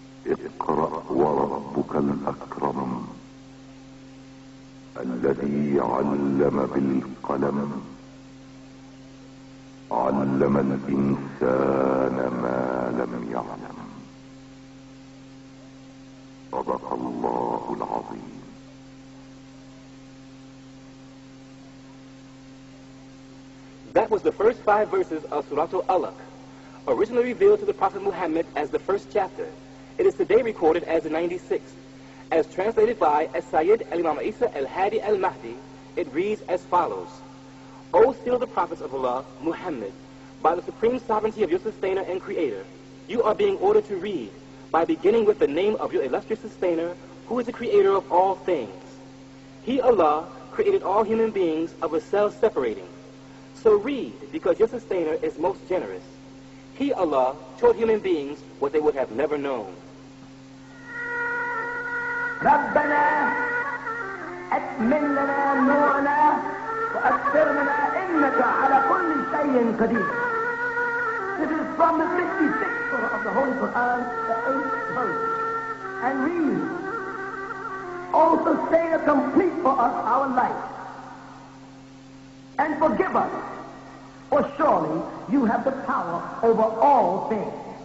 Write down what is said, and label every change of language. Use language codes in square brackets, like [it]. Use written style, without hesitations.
[ar] اقرأ وربك الأكرم الذي علم بالقلم علم الإنسان ما لم يعلم صدق الله العظيم. [en] That was the first 5 verses of Surah Al-Alaq, originally revealed to the Prophet Muhammad as the first chapter. It is today recorded as the 96th. As translated by Sayyid al-Imam Isa al-Hadi al-Mahdi, it reads as follows. O seal of the prophets of Allah, Muhammad, by the supreme sovereignty of your sustainer and creator, you are being ordered to read by beginning with the name of your illustrious sustainer, who is the creator of all things. He, Allah, created all human beings of a self-separating. So read, because your sustainer is most generous. He, Allah, taught human beings what they would have never known. [ar] ربنا أتمم لنا نورنا وأكثر لنا إنك على كل شيء قدير. [en] This from the 66th surah of the Holy Quran, the 8th verse, and read, "O sustain a complete for us our life, and forgive us, for surely you have the power over all things."